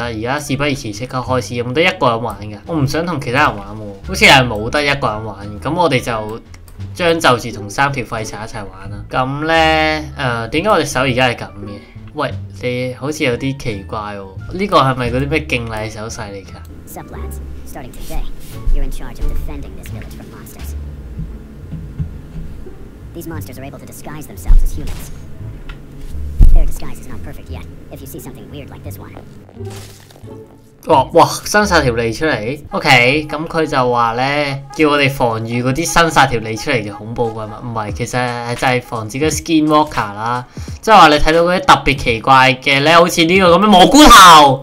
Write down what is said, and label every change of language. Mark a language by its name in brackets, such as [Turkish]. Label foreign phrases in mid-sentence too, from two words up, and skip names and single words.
[Cantonese] 而家事不宜遲，即刻開始。有冇得一個人玩㗎？我唔想同其他人玩喎，好似係冇得一個人玩。咁我哋就將就住同3條廢柴一齊玩啦。咁咧點解我隻手而家係咁嘅？喂，你好似有啲奇怪喎。呢個係咪嗰啲咩敬禮手勢嚟㗎？ [English] These monsters are able to disguise themselves as humans. Their disguise is not perfect yet. If you see something weird like this one. [Cantonese] 哇！伸晒條脷出嚟。OK， 咁佢就話咧，叫我哋防禦嗰啲伸晒條脷出嚟嘅恐怖怪物。唔係，其實就係防止嗰 Skinwalker 啦。即係話你睇到嗰啲特別奇怪嘅咧，好似呢個咁嘅蘑菇頭。